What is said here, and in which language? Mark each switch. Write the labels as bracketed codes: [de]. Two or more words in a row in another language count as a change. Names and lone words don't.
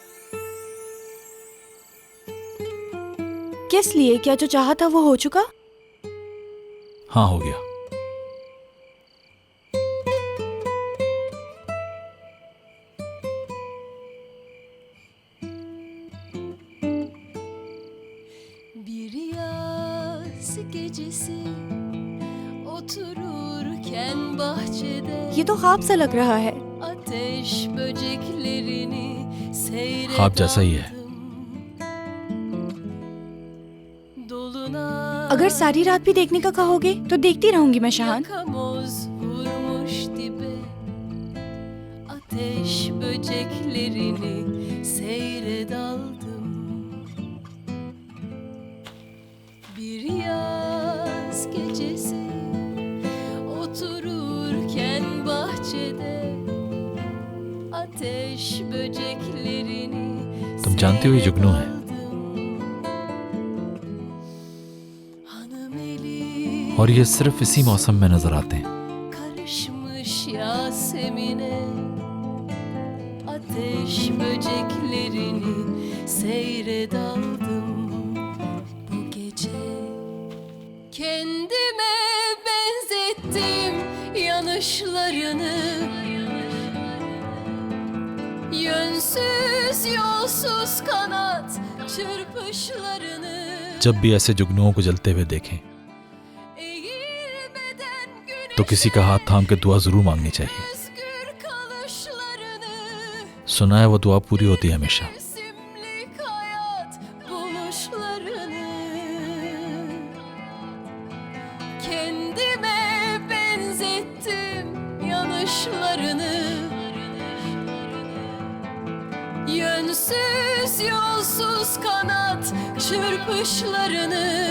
[hi] किस लिए? क्या जो चाहा था वो हो चुका? हाँ हो गया। [tr] Bir yaz gecesi otururken bahçede [hi] ये तो ख्वाब सा लग रहा है। [tr] ateş böceklerini seyrederdim. [hi] ख्वाब जैसा ही है। [tr] Dolunay [hi] अगर सारी रात भी देखने का कहोगे तो देखती रहूंगी मैं शहान। [tr] yakamoz vurmuş dibe ateş böceklerini seyredaldım. Bir yaz gecesi otururken bahçede ateş böceklerini [hi] तुम जानती हो ये जुगनू है। [tr] hanım eli [hi] और ये सिर्फ इसी मौसम में नजर आते हैं। [tr] karışmış Yasemin'e ateş böceklerini seyredaldım bu gece. Kendime benzettim yanışlarını, yönsüz yolsuz kanat çırpışlarını. [hi] जब भी ऐसे जुगनुओं को जलते हुए देखें [tr] Eğilmeden [hi] तो किसी का हाथ थाम के दुआ जरूर मांगनी चाहिए। [tr] özgür kalışlarını, [hi] सुना है वो दुआ पूरी होती है हमेशा। [tr] mevsimlik hayat buluşlarını. Kendime benzettim yanışlarını, yönsüz yolsuz kanat çırpışlarını.